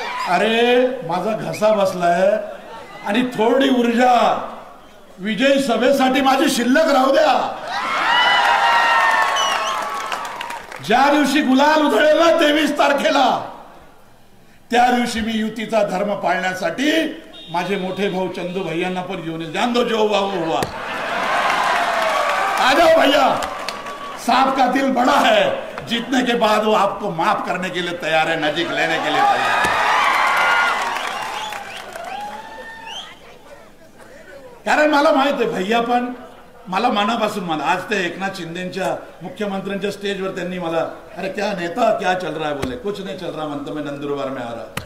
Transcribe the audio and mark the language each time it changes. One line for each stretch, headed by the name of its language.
Marathi: अरे माझा घसा बसलाय आणि थोडी ऊर्जा विजयी सभेसाठी माझी शिल्लक राहू द्या। ज्या दिवशी गुलाल उधळेल ना 23 तारखेला, त्या दिवशी मी युतीचा धर्म पाळण्यासाठी माझे मोठे भाऊ चंदू भैयांना पण घेऊन येईल।
Hindi: जान दो जो हुआ वो हुआ, आ जाओ भैया, सांप का दिल बड़ा है, जीतने के बाद वो आपको माफ करने के लिए तैयार है, नजीक लेने के लिए तैयार है।
Marathi: कारण मला माहित आहे भैया पण मला मनापासून, मला आज ते एकनाथ शिंदेच्या मुख्यमंत्र्यांच्या स्टेजवर त्यांनी मला,
Hindi: अरे क्या नेता क्या चल रहा
Marathi: है, बोले कुछ नहीं चल रहा म्हणतो,
Hindi: मैं नंदुरबार में आ रहा।